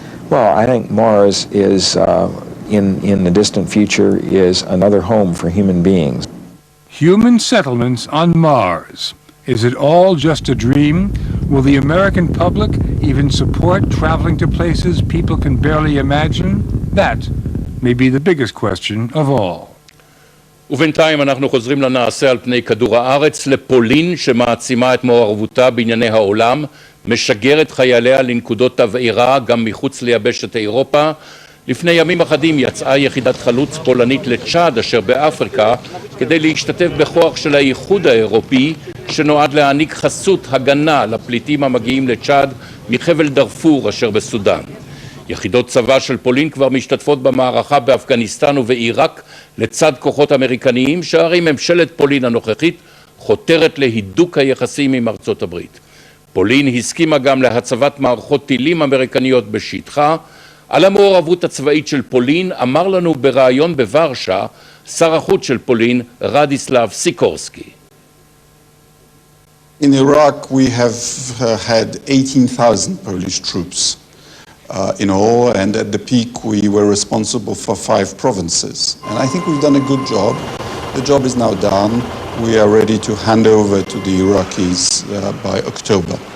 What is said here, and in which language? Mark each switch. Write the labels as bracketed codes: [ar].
[en] Well, I think Mars is, in the distant future, is another home for human beings. Human settlements on Mars. Is it all just a dream? Will the American public even support traveling to places people can barely imagine? That may be the biggest question of all. [he] ובינתיים אנחנו חוזרים לנעשה על פני כדור הארץ, לפולין שמעצימה את מעורבותה בענייני העולם, משגרת חייליה לנקודות תבעירה גם מחוץ ליבשת אירופה. לפני ימים אחדים יצאה יחידת חלוץ פולנית לצ'אד אשר באפריקה כדי להשתתף בכוח של האיחוד האירופי שנועד להעניק חסות הגנה לפליטים המגיעים לצ'אד מחבל דארפור אשר בסודאן. יחידות צבא של פולין כבר משתתפות במערכה באפגניסטן ובעיראק לצד כוחות אמריקניים, שהרי ממשלת פולין הנוכחית חותרת להידוק היחסים עם ארצות הברית. פולין הסכימה גם להצבת מערכות טילים אמריקניות בשטחה. על המעורבות הצבאית של פולין אמר לנו בראיון בוורשה שר החוץ של פולין רדיסלב סיקורסקי. [en] In Iraq we have had 18,000 Polish troops. In all, and at the peak we were responsible for 5 provinces. And I think we've done a good job. The job is now done. We are ready to hand over to the Iraqis by October.